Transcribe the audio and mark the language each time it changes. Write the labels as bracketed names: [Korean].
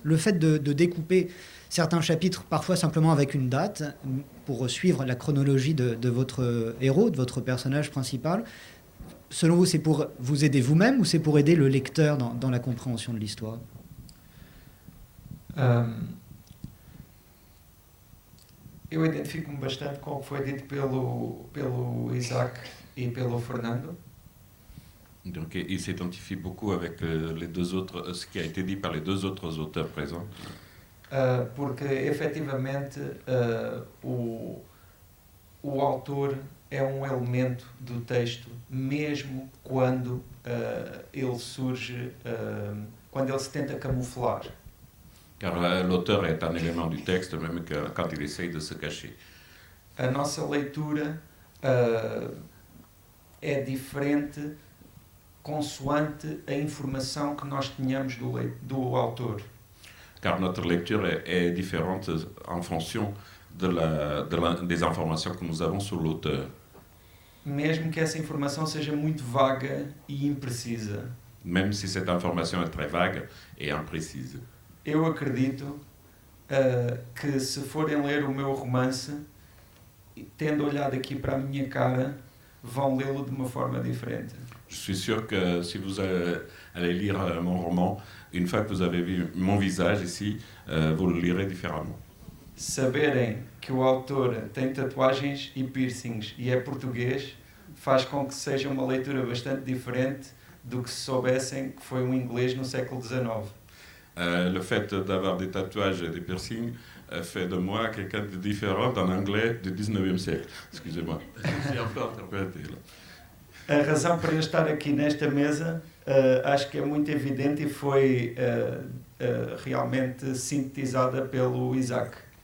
[French] Le fait de découper certains chapitres, parfois simplement avec une date, pour suivre la chronologie de votre héros, de votre personnage principal, selon vous, c'est pour vous aider vous-même ou c'est pour aider le lecteur dans la compréhension de l'histoire? [Portuguese] Eu identifico-me bastante com o que foi dito pelo Isaac e pelo Fernando. [French] Donc, il s'identifie beaucoup avec les deux autres, ce qui a été dit par les deux autres auteurs présents. [Portuguese] Porque, efetivamente, o autor é elemento do texto, mesmo quando ele surge, quando ele se tenta camuflar. [French] Car l'auteur est un élément du texte, même quand il essaye de se cacher. [Portuguese] A nossa leitura é diferente consoante a informação que nós tenhamos do autor. [French] Car notre lecture est différente en fonction des informations que nous avons sur l'auteur. [Portuguese] Mesmo que essa informação seja muito vaga e imprecisa. [French] Même si cette information est très vague et imprécise. [Portuguese] Eu acredito que se forem ler o meu romance, tendo olhado aqui para a minha cara, vão lê-lo de uma forma diferente. [French] Je suis sûr que si vous allez lire mon roman, une fois que vous avez vu mon visage ici, vous le lirez différemment. [Portuguese] Saberem que o autor tem tatuagens e piercings e é português faz com que seja uma leitura bastante diferente do que se soubessem que foi um inglês no século XIX. [French] Le fait d'avoir des tatouages et des piercings fait de moi quelqu'un de différent d'un anglais du 19e siècle. Excusez-moi, je suis un peu interprété là. [Portuguese] A razão para eu estar aqui nesta mesa acho que é muito evidente e foi realmente sintetizada pelo Isaac.